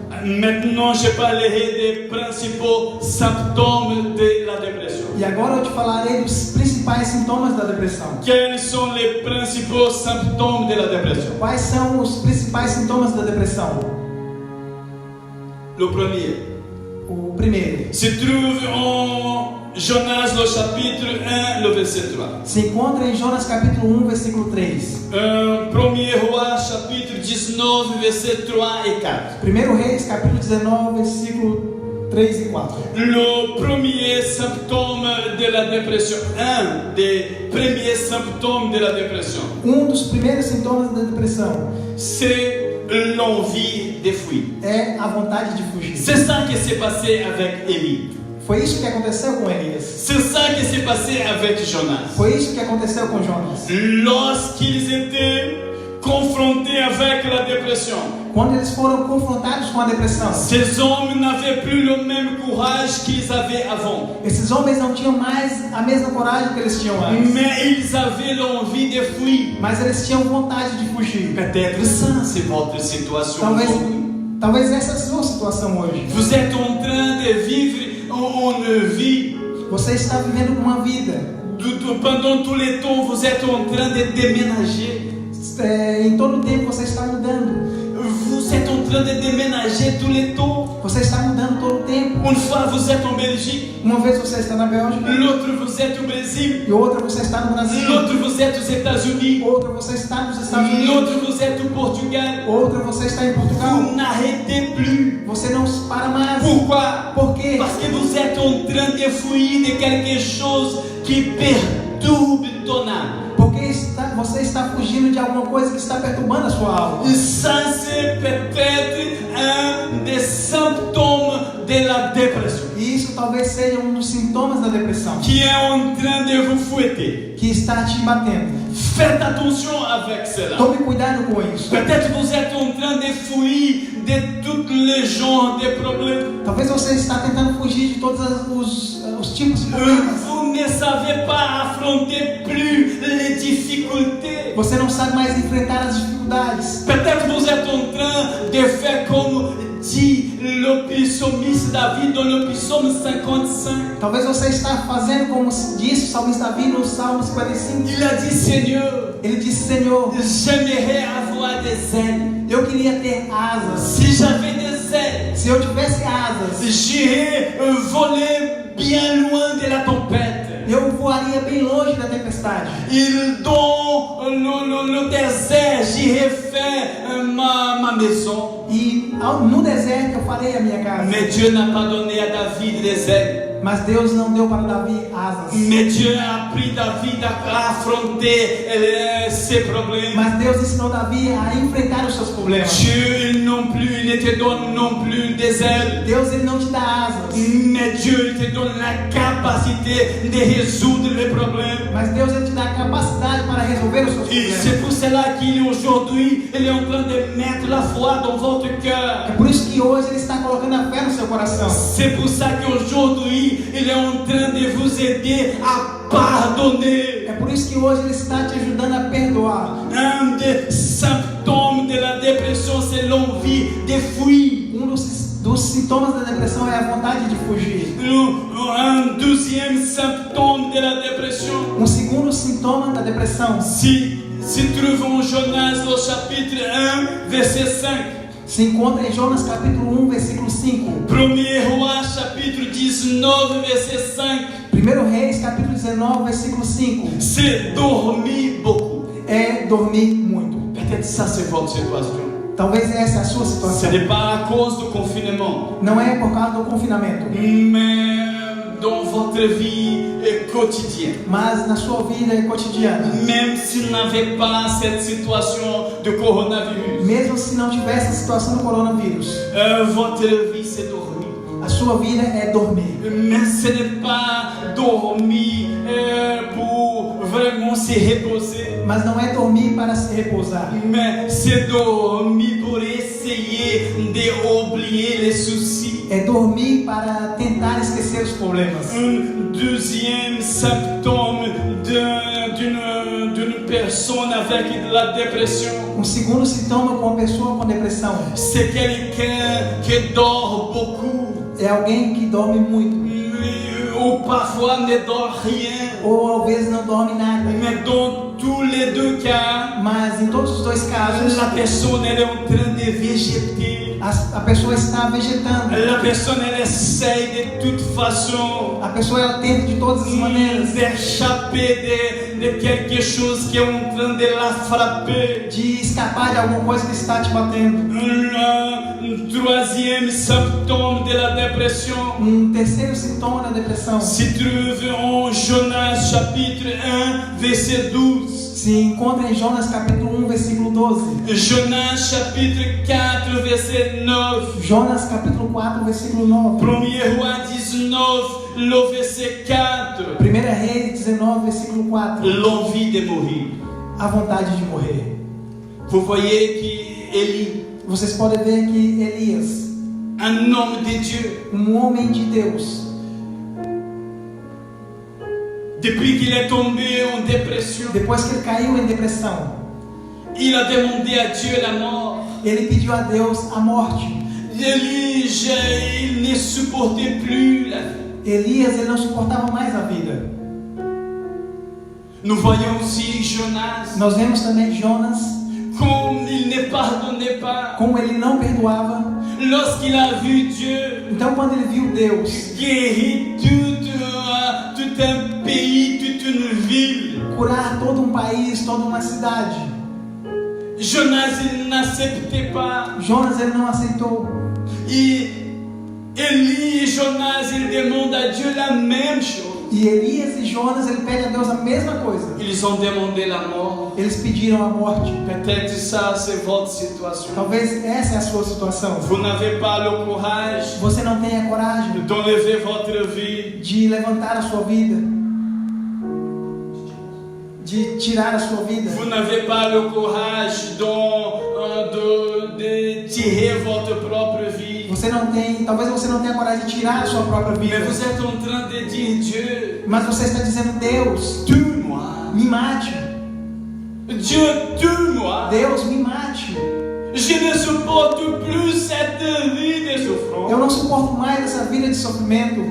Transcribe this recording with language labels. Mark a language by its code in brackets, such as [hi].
[fr] Maintenant, je parlerai des principaux symptômes de la dépression. [pt] E agora eu te falarei dos principais sintomas da depressão. [fr] Quels sont les principaux symptômes de la dépression? [pt] Quais são os principais sintomas da depressão? [fr] Le premier [pt] O primeiro [fr] se trouve en Jonas, le chapitre 1, le verset 3. [pt] se encontra em Jonas capítulo 1, versículo 3. [fr] 1er Roi, chapitre 19, verset 3 et 4. [pt] 1 Reis capítulo 19, versículo 3 e 4. [fr] Le premier symptôme de la dépression, un des premiers symptômes de la dépression, [pt] Dos primeiros sintomas da depressão [fr] c'est l'envie de fuir. [pt] é a vontade de fugir. [fr] C'est ça qui s'est passé avec Élie. [pt] Foi isso que aconteceu com Elias. [fr] C'est ça qui s'est passé avec Jonas. [pt] Foi isso que aconteceu com Jonas. [fr] Lorsqu'ils étaient confrontés avec la dépression, [pt] Quando eles foram confrontados com a depressão, [fr] ces hommes n'avaient plus le même courage qu'ils avaient avant. [pt] esses homens não tinham mais a mesma coragem que eles tinham antes. [fr] Mais ils avaient l'envie de fuir. [pt] Mas eles tinham vontade de fugir. [fr] Peut-être ça, c'est votre situation. [pt] Talvez essa é a sua situação hoje. [fr] Vous êtes en train de vivre une vie. [pt] Você está vivendo uma vida. [fr] Pendant tout le temps, vous êtes en train de déménager. [pt] Em todo o tempo você está mudando. [fr] Vous êtes en train de déménager tout le temps. [pt] Você está mudando todo o tempo. [fr] Une fois, vous êtes en Belgique. [pt] Uma vez você está na Bélgica. [fr] L'autre, vous êtes au Brésil. [pt] E outra você está no Brasil. [fr] L'autre, vous êtes aux États-Unis. [pt] Outra você está nos Estados Unidos. [fr] L'autre, vous êtes au Portugal. [pt] Outra você está em Portugal. [fr] Vous n'arrêtez plus. [pt] Você não para mais. [fr] Pourquoi? [pt] Por quê? [fr] Parce que vous êtes en train de fuir de quelque chose qui perturbe ton âme. [pt] Porque você está fugindo de alguma coisa que está perturbando a sua alma. [fr] Ça, c'est peut-être un des symptômes de la dépression [pt] E isso talvez seja dos sintomas da depressão [fr] qui est en train de vous fouetter. [pt] que está te batendo. [fr] Faites attention avec cela. [pt] Tome cuidado com isso. [fr] Peut-être vous êtes en train de fuir de tous les genres de problèmes. [pt] Talvez você está tentando fugir de todos os tipos de problemas. [fr] Vous ne savez pas affronter plus les difficultés. [pt] Você não sabe mais enfrentar as dificuldades. [fr] Peut-être vous êtes en train de faire comme dit le psalmiste David dans le psaume 55. [pt] Talvez você está fazendo como disse o salmista Davi no Salmo 55. [fr] Il a dit, Seigneur, [pt] Ele disse: Senhor, [fr] j'aimerais avoir des ailes. [pt] eu queria ter asas. [fr] Si j'avais des ailes, [pt] Se eu tivesse asas, [fr] j'irais voler bien loin de la tempête. [pt] eu voaria bem longe da tempestade. [fr] Dans le désert, j'irais faire ma maison. [pt] E no deserto eu farei a minha casa. [fr] Mais Dieu n'a pas donné à David des ailes. [pt] Mas Deus não deu para Davi asas. [fr] Mais Dieu a appris David à affronter ses problèmes. [pt] Mas Deus ensinou Davi a enfrentar os seus problemas. [fr] Dieu non plus, il ne te donne non plus des ailes. [pt] Deus ele não te dá asas. [fr] Mais Dieu il te donne la capacité de résoudre les problèmes. [pt] Mas Deus ele te dá a capacidade para resolver os seus [fr] Et [pt] problemas. [fr] c'est pour cela qu'il aujourd'hui, il est en train de mettre la foi dans votre cœur. [pt] É por isso que hoje ele está colocando a fé no seu coração. [fr] C'est pour ça qu'aujourd'hui, il est en train de vous aider à pardonner. [pt] É por isso que hoje ele está te ajudando a perdoar. [fr] Un des symptômes de la dépression, c'est l'envie de fuir. [pt] Dos sintomas da depressão é a vontade de fugir. [fr] Un deuxième symptôme de la dépression, [pt] Segundo sintoma da depressão [fr] se trouve en Jonas au chapitre 1, verset 5. [pt] se encontra em Jonas capítulo 1, versículo 5. [fr] 1er Roi, chapitre 19, verset 5. [pt] 1 Reis capítulo 19, versículo 5. [fr] C'est dormir beaucoup. [pt] É dormir muito. [fr] Peut-être ça c'est votre situation. [pt] Talvez essa é a sua [fr] Ce [pt] situação. [fr] n'est pas à cause du confinement, [pt] Não é por causa do confinamento, [fr] mais dans votre vie quotidienne. [pt] mas na sua vida cotidiana. [fr] Même s'il n'avait pas cette situation de coronavirus, [pt] Mesmo se não tivesse a situação do coronavírus, [fr] votre vie c'est dormir. [pt] a sua vida é dormir. [fr] Mais ce n'est pas dormir pour vraiment se reposer, [pt] Mas não é dormir para se repousar, [fr] mais c'est dormir pour essayer d'oublier les soucis. [pt] é dormir para tentar esquecer os problemas. [fr] Un deuxième symptôme d'une personne avec de la dépression, [pt] Segundo sintoma com uma pessoa com depressão [fr] c'est quelqu'un qui dort beaucoup [pt] é alguém que dorme muito, [fr] ou parfois ne dort rien. [pt] ou às vezes não dorme nada. [fr] Mais dans tous les deux cas, [pt] Mas em todos os dois casos, [fr] la personne elle est en train de végéter. [pt] a pessoa está vegetando. [fr] La personne elle essaye de toute façon [pt] A pessoa ela tenta de todas as maneiras [fr] d'échapper de quelque chose qui est en train de la frapper. [pt] de escapar de alguma coisa que está te batendo. [fr] Un troisième symptôme de la dépression [pt] Terceiro sintoma da depressão [fr] se trouve en Jonas chapitre 1 verset 12. [pt] se encontra em Jonas capítulo 1, versículo 12. [fr] Jonas chapitre 4 verset 9. [pt] Jonas capítulo 4, versículo 9. [fr] 1er roi 19, le verset 4. [pt] 1 Reis 19, versículo 4. [fr] L'envie de mourir. [pt] A vontade de morrer. [fr] Vous voyez que Élie, [pt] Vocês podem ver que Elias, [fr] un homme de Dieu, [pt] homem de Deus, [fr] depuis qu'il est tombé en dépression, [pt] depois que ele caiu em depressão, [fr] il a demandé à Dieu la mort. [pt] ele pediu a Deus a morte. [fr] Élie, il ne supportait plus la vie. [pt] Elias, ele não suportava mais a vida. [fr] Nous voyons aussi Jonas, [pt] Nós vemos também Jonas, [fr] comme il ne pardonnait pas. [pt] como ele não perdoava. [fr] Lorsqu'il a vu Dieu [pt] Então, quando ele viu Deus [fr] guérir tout un pays, toute une ville, [pt] curar todo um país, toda uma cidade, [fr] Jonas, il n'acceptait pas. [pt] Jonas, ele não aceitou. [fr] Et Élie et Jonas, ils demandent à Dieu la même chose. [pt] E Elias e Jonas, ele pede a Deus a mesma coisa. [fr] Ils ont demandé la mort. [pt] Eles pediram a morte. [fr] Peut-être ça, c'est votre situation. [pt] Talvez essa é a sua situação. [fr] Vous n'avez pas le courage [pt] Você não tem a coragem [fr] d'enlever votre vie. [pt] de levantar a sua vida, de tirar a sua vida. [fr] Vous n'avez pas le courage de tirer votre propre vie. [pt] Você não tem, talvez você não tenha coragem de tirar a sua própria vida. [fr] Mais vous êtes en train de dire, Dieu, [pt] Mas você está dizendo: Deus, [fr] tue-moi. [pt] me mate. [fr] Dieu, tue-moi. [pt] Deus, me mate. [fr] Je ne supporte plus cette vie de [pt] Eu [fr] souffrance. [pt] não suporto mais essa vida de sofrimento.